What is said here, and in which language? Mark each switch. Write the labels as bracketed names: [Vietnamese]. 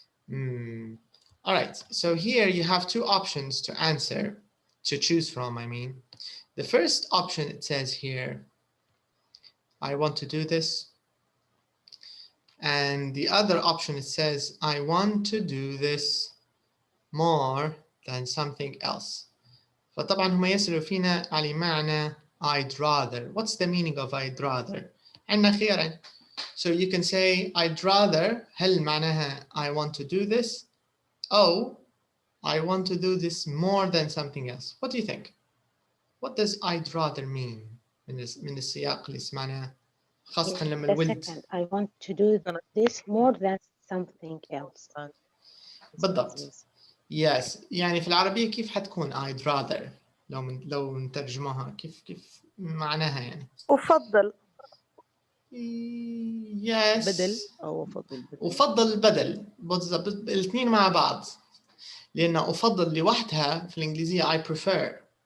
[English] All right, so here you have two options to answer, to choose from, I mean. The first option, it says here, I want to do this. And the other option, it says, I want to do this more than something else. [Arabic] فطبعا هم يسألوا فينا على معنى I'd rather. [English] What's the meaning of I'd rather? [Arabic] عندنا خيارين. [English] So you can say I'd rather, [Arabic] هل معناها [English] I want to do this? Oh, I want to do this more than something else. What do you think? What does I'd rather mean [Arabic] من السياق اللي سمعناه خاصة لما الولد. [English] I want to do this more than something else. [Arabic] بالضبط. Yes. يعني في العربية كيف حتكون I'd rather لو نترجمها كيف معناها يعني؟ أفضل. [English] Yes. [Arabic] بدل أو أفضل البدل بالضبط الاثنين مع بعض. لأن أفضل لوحدها في الإنجليزية [English] I prefer.